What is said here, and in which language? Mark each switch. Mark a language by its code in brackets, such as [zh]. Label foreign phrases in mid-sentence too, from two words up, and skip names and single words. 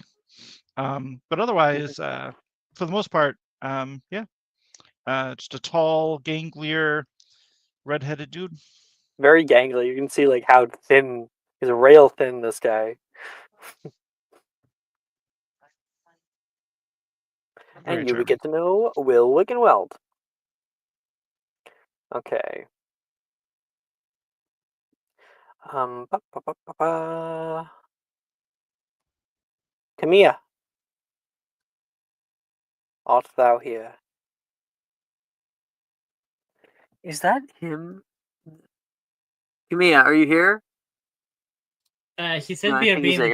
[en] But otherwise, for the most part, just a tall, ganglier, redheaded dude. very gangly. You can see like how thin, he's rail thin, this guy. Very And you would charming. get to know Will Wiggenweld. Okay. Ba, ba, ba, ba, ba. Camilla, art thou here? Is that him? Camilla, are you here? He said No, I we are think he's